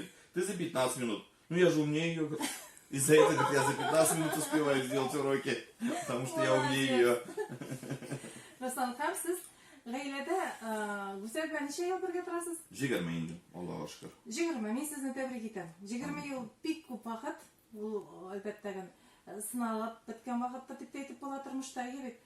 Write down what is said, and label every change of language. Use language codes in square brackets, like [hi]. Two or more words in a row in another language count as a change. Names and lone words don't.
[ru] Ты за 15 минут. Ну я же умнее ее. Из-за этого я за 15 минут успеваю сделать уроки, потому что я умнее ее. [tt] Руслан һәм сез гаиләдә Гүзәл белән ничә ел бергә торасыз? 20 инде, Аллаһка шөкер. 20. Мин сезне тәбрик итәм. 20 ел бик күп вакыт. Ул әлбәттә сыналып беткән вакытта дип әйтеп була тормышта бит.